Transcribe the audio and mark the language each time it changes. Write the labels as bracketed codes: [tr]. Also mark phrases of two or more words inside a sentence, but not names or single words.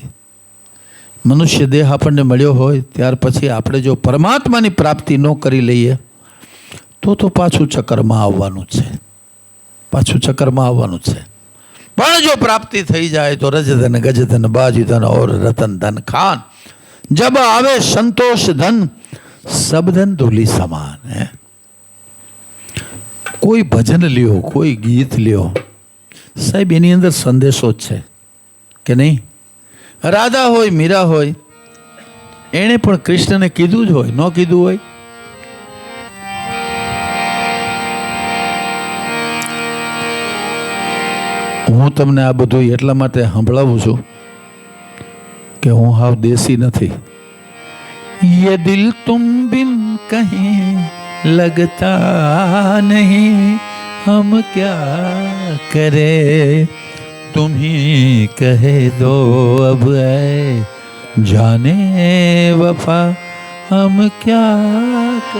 [gu] મનુષ્ય દેહ આપણને મળ્યો હોય ત્યાર પછી આપણે જો પરમાત્માની પ્રાપ્તિ ન કરી લઈએ તો પાછું ચક્કરમાં આવવાનું છે, પાછું ચક્કરમાં આવવાનું છે. પણ જો પ્રાપ્તિ થઈ જાય તો [hi] रजधन गजधन बाजुधन और रतन धन खान जब आवे संतोष धन सब धन धूली समान है. [gu] કોઈ ભજન લ્યો, કોઈ ગીત લ્યો, સાહેબ એની અંદર સંદેશો જ છે કે નહીં? રાધા હોય, મીરા હોય, એણે પણ કૃષ્ણને કીધું જ હોય, ન કીધું હોય? હું તમને આ બધું એટલા માટે સંભળાવું છું કે હું હાવ દેશી નથી. [hi] ये दिल तुम बिन कहीं लगता नहीं, हम क्या करे तुम ही कहे दो अब ऐ जाने वफा हम क्या करे.